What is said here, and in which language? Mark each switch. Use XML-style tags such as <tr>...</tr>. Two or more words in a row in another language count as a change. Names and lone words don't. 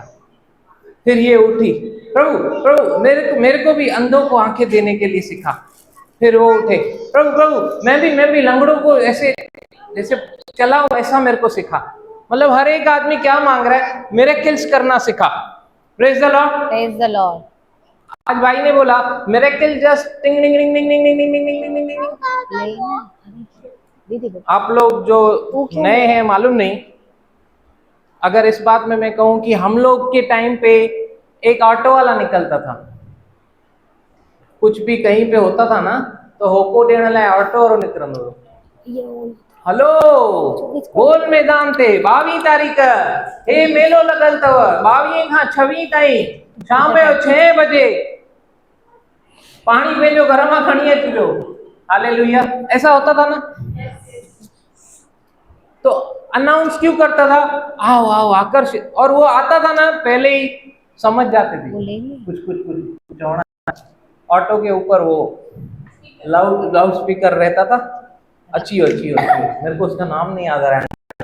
<hi>फिर ये उठी, प्रभु प्रभु मेरे को भी अंधों को आंखें देने के लिए सिखा। फिर वो उठे, प्रभु प्रभु मैं भी लंगड़ों को ऐसे जैसे चलाओ, ऐसा मेरे को सिखा। मतलब हर एक आदमी क्या मांग रहा है? मिरेकल्स करना सिखा।</hi> <en>praise the Lord, praise the Lord.</en> <hi>आज भाई ने बोला</hi> <en>miracle just</en> <hi>टिंग टिंग टिंग टिंग टिंग टिंग टिंग टिंग टिंग टिंग। आप लोग जो नए हैं मालूम नहीं, अगर इस बात में मैं कहूं कि हम लोग के टाइम पे एक ऑटो वाला निकलता था, कुछ भी कहीं पे होता था ना तो होको देने लाए ऑटो और निकलनो।</hi> <sd>हलो गोल मैदान ते 22 तारीख हे मेलो लगल तव, 22 खां 26 ताईं शाम जो 6 बजे पानी पंहिंजो घर मां खणी अचिजो।</sd> <hi>हालेलुया, ऐसा होता था ना। तो अनाउंस क्यों करता था? आओ आओ आकर्षित, और वो आता था ना पहले ही समझ जाते थे कुछ होना। ऑटो के ऊपर वो लाउड स्पीकर रहता था, अच्छी मेरे को उसका नाम नहीं याद आ रहा है।</hi>